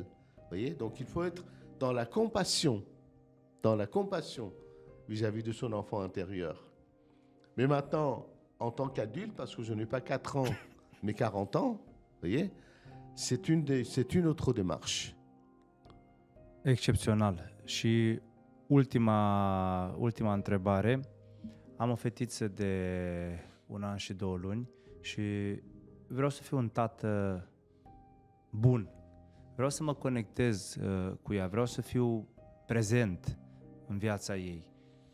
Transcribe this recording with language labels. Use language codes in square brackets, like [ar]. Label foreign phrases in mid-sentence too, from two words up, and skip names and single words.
[fr] Vous voyez? Donc, il faut être dans la compassion vis-à-vis de son enfant intérieur. Mais maintenant, en tant qu'adulte, parce que je n'ai pas 4 ans, mais 40 ans, vous voyez, c'est une autre démarche. [ro] Excepțional. Și ultima întrebare. Am o fetiță de 1 an și 2 luni și vreau să fiu un tată bun. Vreau să mă conectez cu ea, vreau să fiu prezent în viața ei.